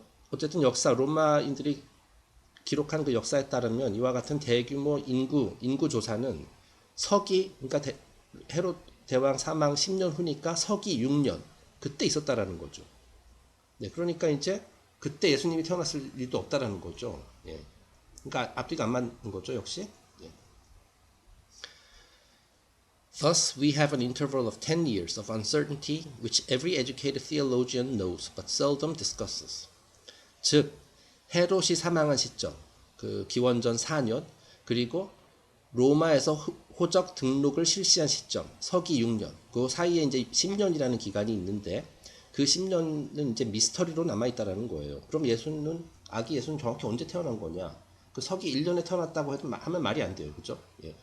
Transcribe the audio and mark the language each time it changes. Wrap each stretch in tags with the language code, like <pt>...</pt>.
<ko>어쨌든 로마인들이 기록한 그 역사에 따르면 이와 같은 대규모 인구 조사는 그러니까 헤롯 대왕 사망 10년 후니까 서기 6년 그때 있었다라는 거죠. 네, 그러니까 이제 그때 예수님이 태어났을 일도 없다라는 거죠. 예. 그러니까 앞뒤가 안 맞는 거죠, 역시. 예.</ko> <en>Thus, we have an interval of 10 years of uncertainty which every educated theologian knows but seldom discusses.</en> <ko>즉, 헤롯이 사망한 시점, 그 기원전 4년, 그리고 로마에서 호적 등록을 실시한 시점, 서기 6년, 그 사이에 이제 10년이라는 기간이 있는데 그 10년은 이제 미스터리로 남아있다라는 거예요. 그럼 아기 예수는 정확히 언제 태어난 거냐? 그 서기 1년에 태어났다고 하면 말이 안 돼요. 그죠? 예.</ko>